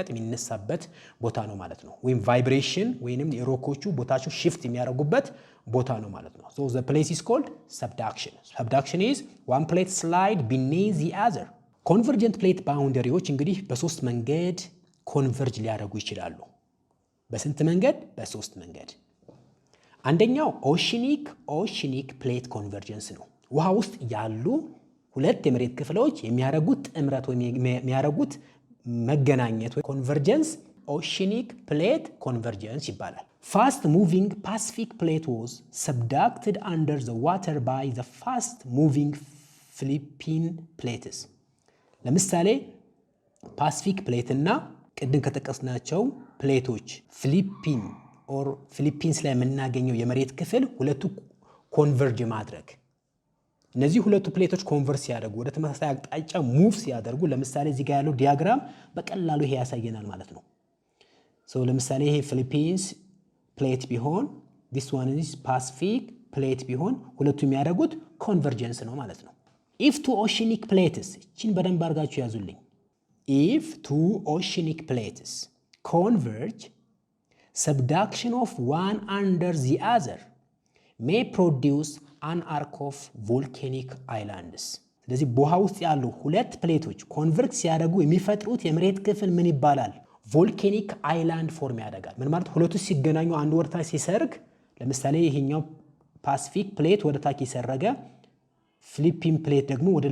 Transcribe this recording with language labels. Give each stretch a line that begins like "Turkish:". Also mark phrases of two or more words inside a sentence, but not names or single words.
Amharic: የሚነሳበት ቦታ ነው ማለት ነው ወይም ቫይብሬሽን ወይንም የሮኮቹ ቦታቸው shift የሚያደርጉበት ቦታ ነው ማለት ነው
English: so the place is called subduction is one plate slide beneath the other convergent plate boundaryዎች
Amharic: እንግዲህ በሶስት መንገድ ኮንቨርጅ ሊያደርጉ ይችላሉ በስንት መንገድ በሶስት መንገድ አንደኛው
English: oceanic plate convergence
Amharic: ነው ውሃ ውስጥ ያሉ ሁለት የመሬት ክፍሎች የሚያደርጉት ጥምረት ወይ የሚያደርጉት መገናኘት ወይ ኮንቨርጀንስ
English: oceanic plate convergence
Amharic: ይባላል
English: fast moving Pacific plate was subducted under the water by the fast moving Philippine plates
Amharic: ለምሳሌ ፓሲፊክ ፕሌት እና ቅድም ከተቀስናቸው ፕሌቶች ፊሊፒንስ ላይ የምናገኘው የመሬት ክፍል ሁለቱ ኮንቨርጅ ማድረግ እነዚህ ሁለቱ ፕሌቶች ኮንቨርስ ሲያደርጉ ወደ ተመሳሳይ አቅጣጫ ሙቭ ሲያደርጉ ለምሳሌ እዚህ ጋር ያለው ዲያግራም በቀላሉ ይሄ ያሳየናል ማለት ነው ሶ ለምሳሌ ይሄ ፊሊፒንስ ፕሌት ቢሆን
English: this one is Pacific plate
Amharic: ቢሆን ሁለቱ የሚያደርጉት ኮንቨርጀንስ ነው ማለት ነው
English: if two oceanic plates
Amharic: እቺን በደንብ አድርጋችሁ ያዙልኝ
English: if two oceanic plates converge subduction of one under the other may produce an arc of volcanic islands
Amharic: ስለዚህ በውሃ ውስጥ ያሉ ሁለት ፕሌቶች ኮንቨርጅ ሲያደርጉ የሚፈጥሩት የመሬት ክፍል ምን ይባላል
English: volcanic island
Amharic: ፎርም ያደርጋል ምን ማለት ሁለቱ ሲገናኙ አንድ ወርታ ሲሰርግ ለምሳሌ ይሄኛው ፓሲፊክ ፕሌት ወደ ታች ይሰረገ ፊሊፒን ፕሌት ደግሞ ወደ